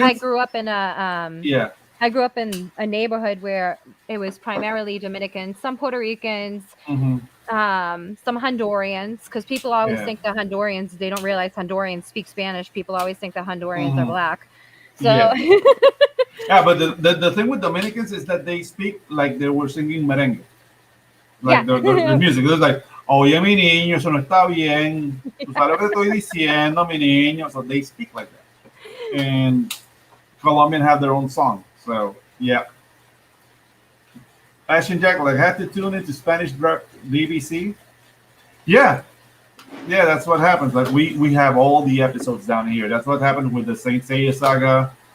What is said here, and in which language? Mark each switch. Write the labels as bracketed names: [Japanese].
[English] I grew up in a I grew up in a neighborhood where it was primarily Dominicans, some Puerto Ricans, some Hondurans, because people always think the Hondurans. They don't realize Hondurans speak Spanish. People always think the Hondurans are black. So yeah, but the thing with Dominicans is that they speak like they were singing merengue, like the music. [Spanish] It's like, oye, mi niño, eso no está bien. Tú sabes lo que estoy diciendo, mi niño. [English] So they speak like that. And Colombian have their own song. So, yeah. Ashton Jack, like, had to tune into Spanish BBC. Yeah. Yeah, that's what happens. Like, we have all the episodes down here. That's what happened with the Saint Seiya saga.